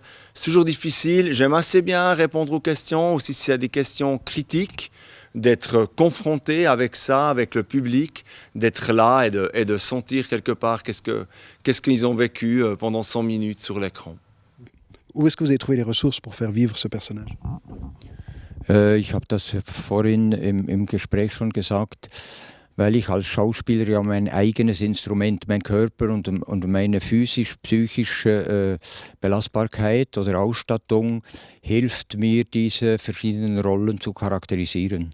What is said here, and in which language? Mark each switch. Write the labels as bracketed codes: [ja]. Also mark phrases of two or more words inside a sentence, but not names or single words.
[fr] C'est toujours difficile. J'aime assez bien répondre aux questions, aussi s'il y a des questions critiques, d'être confronté avec ça, avec le public, d'être là et de sentir quelque part qu'est-ce qu'ils ont vécu pendant 100 minutes sur l'écran. Où est-ce que vous avez trouvé les ressources pour faire vivre ce personnage? [de] Ich habe das vorhin im Gespräch schon gesagt, weil ich als Schauspieler ja mein eigenes Instrument, mein Körper und meine physisch-psychische Belastbarkeit oder Ausstattung hilft mir, diese verschiedenen Rollen zu charakterisieren.